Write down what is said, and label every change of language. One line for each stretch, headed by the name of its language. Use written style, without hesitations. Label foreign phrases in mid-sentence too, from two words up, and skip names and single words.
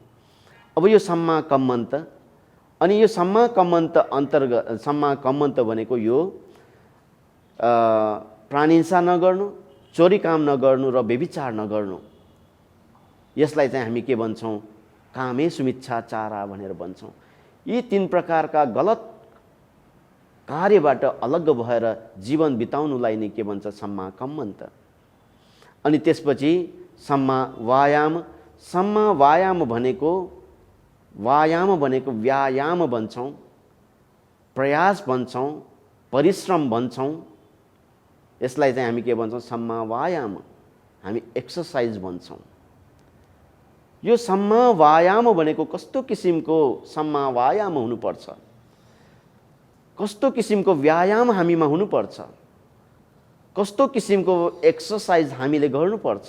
Nepali: अब यो
Pali: सम्मा कम्मन्त,
Nepali: अनि यो
Pali: सम्मा कम्मन्त
Nepali: अन्तर्गत
Pali: सम्मा कम्मन्त
Nepali: भनेको यो प्राणिहिंसा नगर्नु, चोरी काम नगर्नु र व्यभिचार नगर्नु। यसलाई चाहिँ हामी के भन्छौँ?
Pali: कामेषु मिच्छाचारा
Nepali: भनेर भन्छौँ। यी तीन प्रकारका गलत कार्यबाट अलग भएर जीवन बिताउनुलाई नै के भन्छ?
Pali: सम्मा कम्मन्त।
Nepali: अनि त्यसपछि
Pali: सम्मा वायाम। सम्मा वायाम
Nepali: भनेको व्यायाम भन्छौँ, प्रयास भन्छौँ, परिश्रम भन्छौँ। यसलाई चाहिँ हामी के भन्छौँ?
Pali: सम्मा वायाम।
Nepali: हामी एक्सर्साइज भन्छौँ। यो
Pali: सम्मा वायाम
Nepali: भनेको कस्तो किसिमको
Pali: सम्मा वायाम
Nepali: हुनुपर्छ, कस्तो किसिमको व्यायाम हामीमा हुनुपर्छ, कस्तो किसिमको एक्सर्साइज हामीले गर्नुपर्छ।